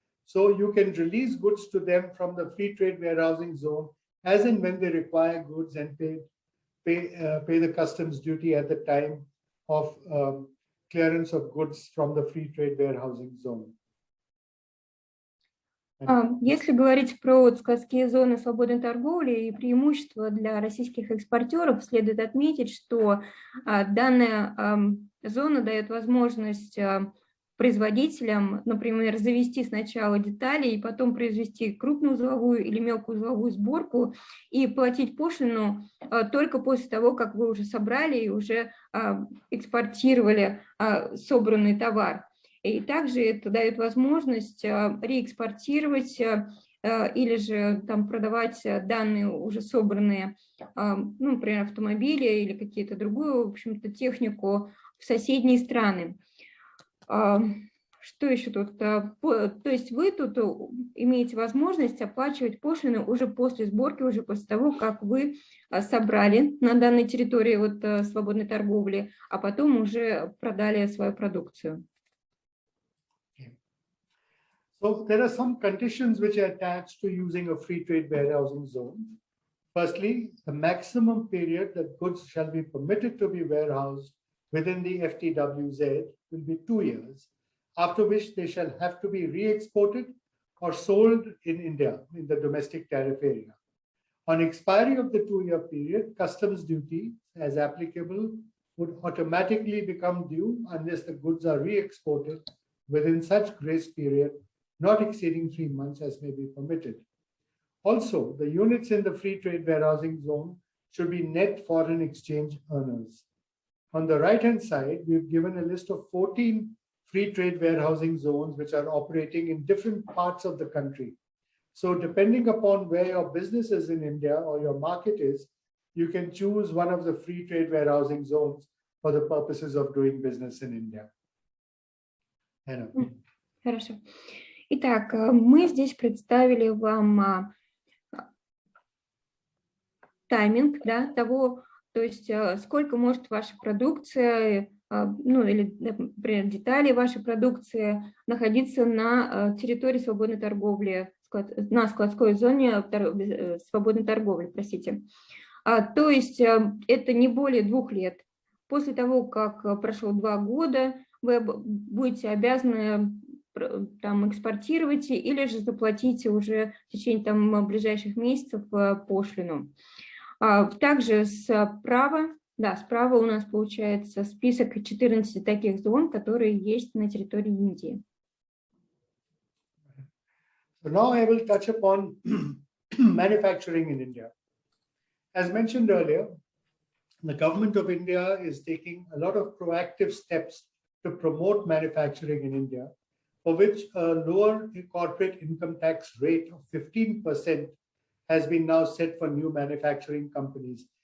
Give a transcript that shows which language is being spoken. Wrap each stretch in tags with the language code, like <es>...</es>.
<en>So you can release goods to them from the free trade warehousing zone as and when they require goods and pay the customs duty at the time of clearance of goods from the free trade warehousing zone.</en> <ru>Если говорить про складские зоны свободной торговли и преимущества для российских экспортеров, следует отметить, что данная зона дает возможность производителям, например, завести сначала детали и потом произвести крупноузловую или мелкоузловую сборку и платить пошлину только после того, как вы уже собрали и уже экспортировали собранный товар. И также это дает возможность реэкспортировать или же там продавать данные уже собранные, ну, например, автомобили или какие-то другую, в общем-то, технику в соседние страны. Что еще тут? То есть вы тут имеете возможность оплачивать пошлины уже после сборки, уже после того, как вы собрали на данной территории вот свободной торговли, а потом уже продали свою продукцию.</ru> <en>So there are some conditions which are attached to using a free trade warehousing zone. Firstly, the maximum period that goods shall be permitted to be warehoused within the FTWZ will be 2 years, after which they shall have to be re-exported or sold in India in the domestic tariff area. On expiry of the 2-year period, customs duty as applicable would automatically become due unless the goods are re-exported within such grace period not exceeding 3 months as may be permitted. Also, the units in the free trade warehousing zone should be net foreign exchange earners. On the right-hand side, we've given a list of 14 free trade warehousing zones which are operating in different parts of the country. So depending upon where your business is in India or your market is, you can choose one of the free trade warehousing zones for the purposes of doing business in India.</en> <ru>Хорошо. Итак, мы здесь представили вам тайминг, да, того, то есть сколько может ваша продукция, ну или, например, детали вашей продукции находиться на территории свободной торговли, на складской зоне свободной торговли, простите. То есть это не более 2 лет. После того, как прошло 2 года, вы будете обязаны там экспортировать или же заплатить уже в течение там ближайших месяцев пошлину. Также справа у нас получается список 14 таких зон, которые есть на территории Индии.</ru> <en>So now I will touch upon manufacturing in India. As mentioned earlier, the government of India is taking a lot of proactive steps to promote manufacturing in India, for which a lower corporate income tax rate of 15% has been now set for new manufacturing companies.</en>